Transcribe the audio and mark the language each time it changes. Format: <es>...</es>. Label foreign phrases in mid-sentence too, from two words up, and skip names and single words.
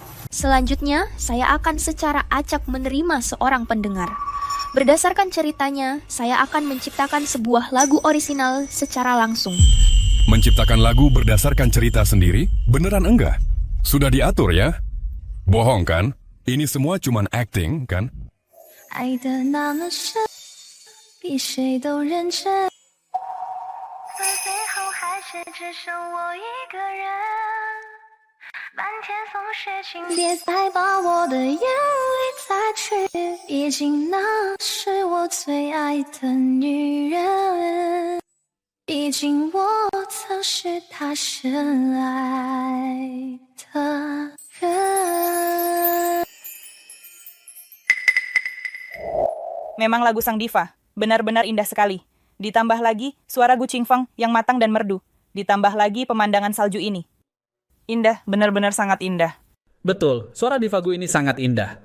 <id>Selanjutnya, saya akan secara acak menerima seorang pendengar. Berdasarkan ceritanya, saya akan menciptakan sebuah lagu orisinal secara langsung. Menciptakan lagu berdasarkan cerita sendiri? Beneran enggak? Sudah diatur ya? Bohong kan? Ini semua cuman acting kan?</id> <zh>爱的那么深，比谁都认真，可最后还是只剩我一个人。漫天风雪，请别再把我的眼里擦去，毕竟那是我最爱的女人，毕竟我曾是她深爱的人。</zh> <id>Memang lagu sang diva, benar-benar indah sekali. Ditambah lagi suara Gu Qingfeng yang matang dan merdu. Ditambah lagi pemandangan salju ini. Indah, benar-benar sangat indah. Betul, suara diva Gu ini sangat indah.</id>